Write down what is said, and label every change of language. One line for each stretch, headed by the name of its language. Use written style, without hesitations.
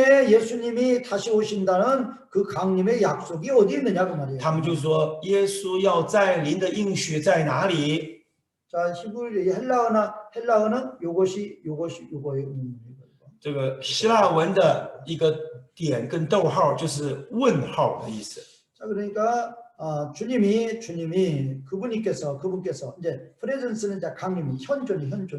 Korean: 예수님이 다시 오신다는 그 강림의 약속이 어디 있느냐 그 말이에요.
Chinese: 他们就说耶稣要再临的应许在哪里？
Korean: 자, 히브리 헬라어는 요거예요.
Chinese: 这个希腊文的一个点跟逗号就是问号的意思。
Korean: 자, 그러니까 주님이 그분께서 이제 프레젠스는 이제 강림이 현존.